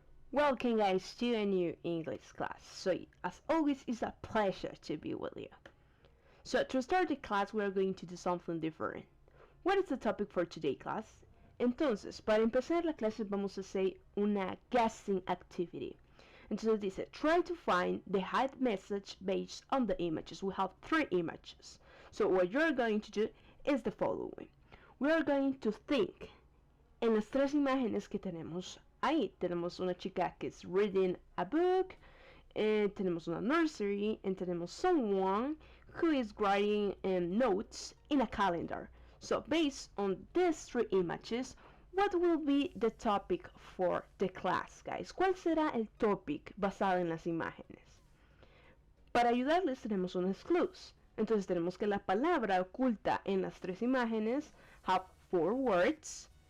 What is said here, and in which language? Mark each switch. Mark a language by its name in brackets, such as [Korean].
[English] Welcome guys to a new English class. So as always, it's a pleasure to be with you. So to start the class, we are going to do something different. What is the topic for today, class? [Spanish] Entonces, para empezar la clase vamos a hacer una [English] guessing activity. [Spanish] Entonces dice, [English] try to find the hide message based on the images. We have 3 images. So what you're going to do is the following. We are going to think [Spanish] en las 3 imágenes que tenemos ahí. Tenemos una chica que es [English] reading a book, [Spanish] tenemos una [English] nursery, and [Spanish] tenemos [English] someone who is writing notes in a calendar. So based on these 3 images, what will be the topic for the class, guys? [Spanish] ¿Cuál será el topic basado en las imágenes? Para ayudarles tenemos unos clues. Entonces tenemos que la palabra oculta en las 3 imágenes [English] have 4 words.